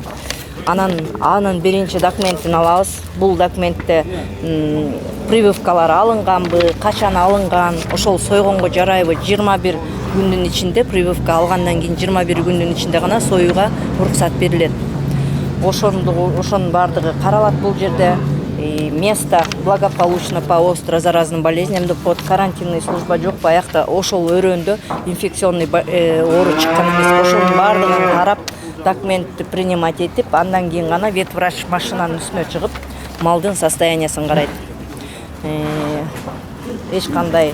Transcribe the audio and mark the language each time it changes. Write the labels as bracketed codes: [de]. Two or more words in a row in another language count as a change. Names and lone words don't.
[ky] Анын биринчи документин алабыз. Бул документте прививкалар алынганбы, качан алынган, ошол сойгонго жарайбы, 21 күндүн ичинде прививка алгандан кийин 21 күндүн ичинде гана союуга уруксат берилет. Ошонун баардыгы каралат бул жерде. [ru] Место благополучно по остро заразным болезням [ky] деп коет. [ru] Карантинный служба [ky] жок, аякта ошол өрөөндө инфекционный оору чыккан эмес. Ошонун баардыгын карап, документти принимать этип, андан кийин гана ветврач машинанын үстүнө чыгып, малдын состояниясын карайт. Эч кандай